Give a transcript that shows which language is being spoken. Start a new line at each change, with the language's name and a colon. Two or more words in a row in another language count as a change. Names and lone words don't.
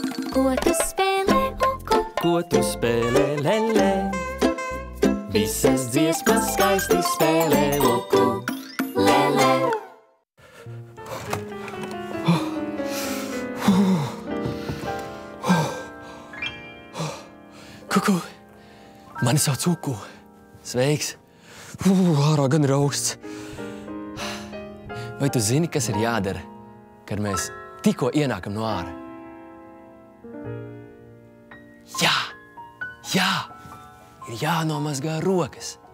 Latvian: Ko tu spēlē, uku? Ko tu spēlē, lelē? Visas dziesmas skaisti spēlē, uku, lelē. Kuku, mani sauc Uku. Sveiks. Ārā gan ir augsts. Vai tu zini, kas ir jādara, kad mēs tikko ienākam no āra? Jā, ir jānomazgā rokas.